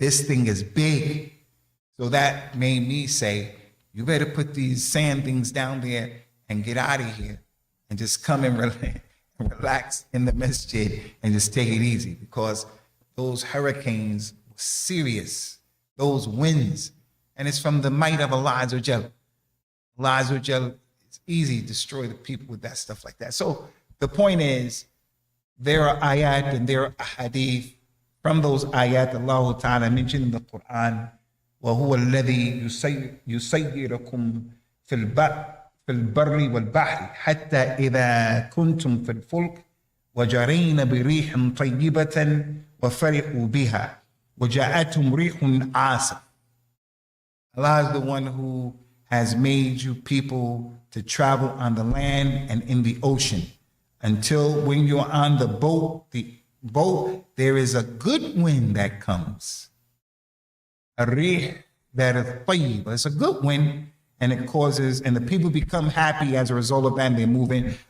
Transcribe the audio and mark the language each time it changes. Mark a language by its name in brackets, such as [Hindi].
[English] This thing is big. So that made me say, you better put these sand things down there and get out of here and just come and relax in the masjid and just take it easy, because those hurricanes were serious, those winds, and it's from the might of Allah Azza wa Jal. Allah Azza wa Jal, it's easy to destroy the people with that stuff like that. So the point is, there are ayat and there are hadith. From those ayat, Allah Ta'ala mentioned in the Quran, [Arabic] وَهُوَ الَّذِي يُسَيِّرَكُمْ فِي الْبَرِّ وَالْبَحْرِ حَتَّى إِذَا كُنْتُمْ فِي الْفُلْكِ وَجَرَيْنَ بِرِيحٍ طَيِّبَةٍ وَفَرِحُوا بِهَا وَجَاءَتْهُمْ رِيحٌ عَاصِفٌ. [English] Allah is the one who has made you people to travel on the land and in the ocean, until when you're on the boat, there is a good wind that comes. A rih that is tayyib. It's a good wind, and it causes, and the people become happy as a result of that, and they move in.